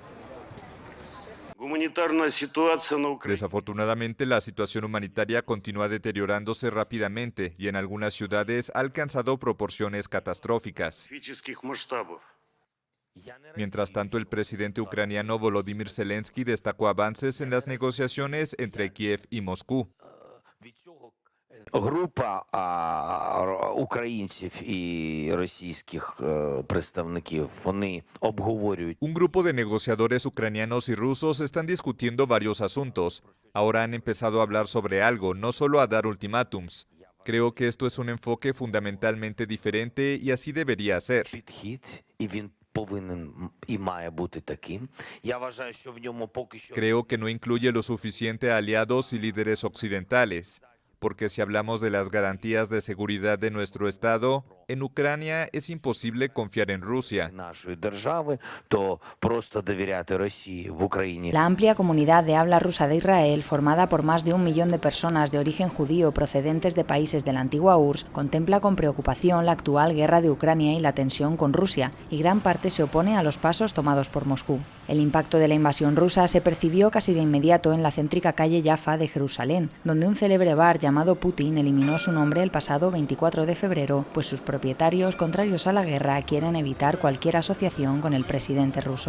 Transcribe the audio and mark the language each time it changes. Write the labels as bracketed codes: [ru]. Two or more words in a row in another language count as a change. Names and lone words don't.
[es] Desafortunadamente, la situación humanitaria continúa deteriorándose rápidamente y en algunas ciudades ha alcanzado proporciones catastróficas. Mientras tanto, el presidente ucraniano Volodymyr Zelensky destacó avances en las negociaciones entre Kiev y Moscú. [uk] Група українців і російських представників, вони обговорюють. [es] Un grupo de negociadores ucranianos y rusos están discutiendo varios asuntos. Ahora han empezado a hablar sobre algo, no solo a dar ultimátums. Creo que esto es un enfoque fundamentalmente diferente y así debería ser. [uk] Підхід, і він повинен і має бути таким. Я вважаю, що в ньому поки що... [es] Creo que no incluye lo suficiente a aliados y líderes occidentales, porque si hablamos de las garantías de seguridad de nuestro Estado, En Ucrania es imposible confiar en Rusia. [uk] Нашої держави, то просто довіряти Росії в Україні. [es] La amplia comunidad de habla rusa de Israel, formada por más de 1 millón de personas de origen judío procedentes de países de la antigua URSS, contempla con preocupación la actual guerra de Ucrania y la tensión con Rusia, y gran parte se opone a los pasos tomados por Moscú. El impacto de la invasión rusa se percibió casi de inmediato en la céntrica calle Jaffa de Jerusalén, donde un célebre bar llamado Putin eliminó su nombre el pasado 24 de febrero, pues sus propietarios, contrarios a la guerra, quieren evitar cualquier asociación con el presidente ruso.